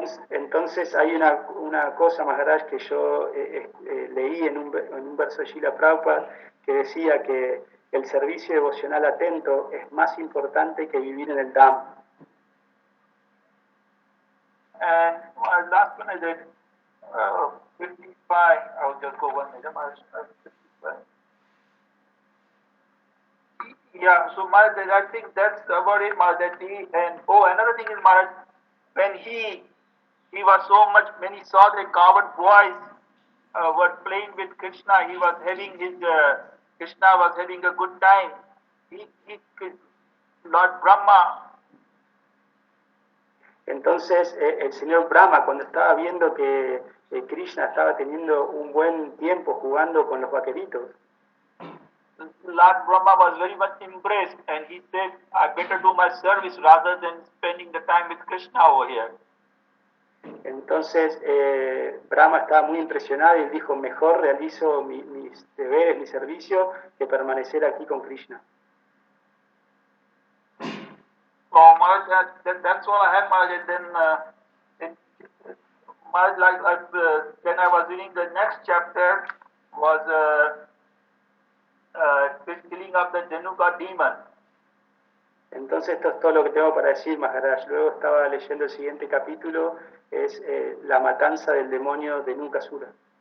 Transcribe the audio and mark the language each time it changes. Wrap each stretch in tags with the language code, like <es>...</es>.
<es>Entonces hay una cosa, Maharaj, que yo leí en un verso de Srila Prabhupada que decía que el servicio devocional atento es más importante que vivir en el Dham.</es> <en>And last one is that 55, I'll just go one minute. Yeah, so Maharaj, I think that's about it, Maharaj. Another thing is, Maharaj, when he was so much, when he saw the coward boys were playing with Krishna, he was having Krishna was having a good time. Lord Brahma.</en> <es>Entonces el señor Brahma, cuando estaba viendo que Krishna estaba teniendo un buen tiempo jugando con los vaqueritos,</es> <en>Lord Brahma was very much impressed and he said, I better do my service rather than spending the time with Krishna over here.</en> <es>Entonces Brahma estaba muy impresionado y dijo, mejor realizo mis deberes, mi servicio, que permanecer aquí con Krishna.</es> <en>So Maharaj, that's all I have, Maharaj. Then Maharaj, then I was reading the next chapter was killing of the Dhanuka demon.</en> <es>Entonces esto es todo lo que tengo para decir, Maharaj. Luego estaba leyendo el siguiente capítulo, es la matanza del demonio de Nukasura.</es>